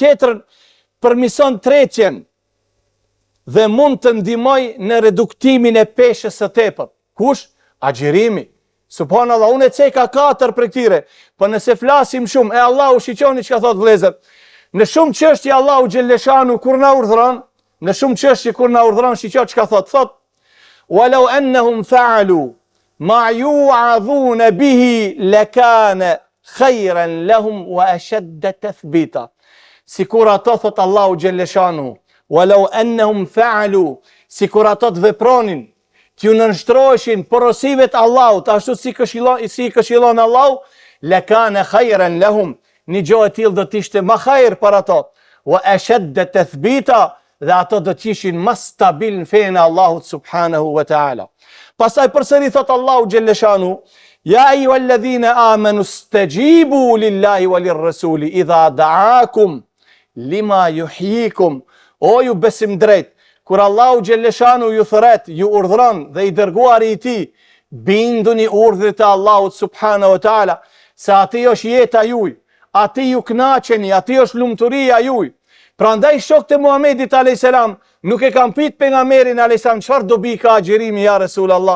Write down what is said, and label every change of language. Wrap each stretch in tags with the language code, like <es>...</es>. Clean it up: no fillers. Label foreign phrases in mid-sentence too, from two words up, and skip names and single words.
<sq>Tjetrën përmison tretjen dhe mund të ndihmoj në reduktimin e peshës së tepër. Kush? Agjërimi. Subhanallahu, unë e ceka 4 për këtire, për nëse flasim shumë, e Allahu shiqoni që ka thot vëllezër, në shumë çështje Allahu xhaleshanu kur na urdhron, në shumë çështje kur na urdhron shiqo që ka thot,</sq> <ar>ولو أنهم فعلوا ما يوعظون به لكان خيرا لهم وأشد تثبيتا.</ar> <sq>Sikur ato thot Allahu xhaleshanu,</sq> <ar>ولو أنهم فعلوا,</ar> <sq>sikur ato të vepronin, t'ju nënshtroheshin porosive të Allahut, ashtu si këshillon Allahu,</sq> <ar>لكان خيرا لهم,</ar> <sq>një gjë e tillë do të ishte më hajër për ato,</sq> <ar>وأشد تثبيتا,</ar> <sq>dhe ato do të ishin më stabil në fenë e Allahut</sq> <ar>سبحانه وتعالى.</ar> <sq>Pastaj përsëri thot Allahu xhaleshanu,</sq> <ar>يا أيها الذين آمنوا استجيبوا لله وللرسول إذا دعاكم لما يحييكم.</ar> <sq>O ju besim drejt, kur Allahu xhaleshanu ju thret, ju urdhron dhe i dërguari i tij, binduni urdhrit e Allahut</sq> <ar>سبحانه وتعالى,</ar> <sq>se ati është jeta juaj, ati ju kënaqeni, ati është lumturia juaj. Prandaj shokët e Muhamedit</sq> <ar>عليه السلام</ar> <sq>nuk e kanë pyet pejgamberin</sq> <ar>عليه السلام</ar> <sq>çfarë dobi ka agjërimi</sq> <ar>يا رسول الله.</ar>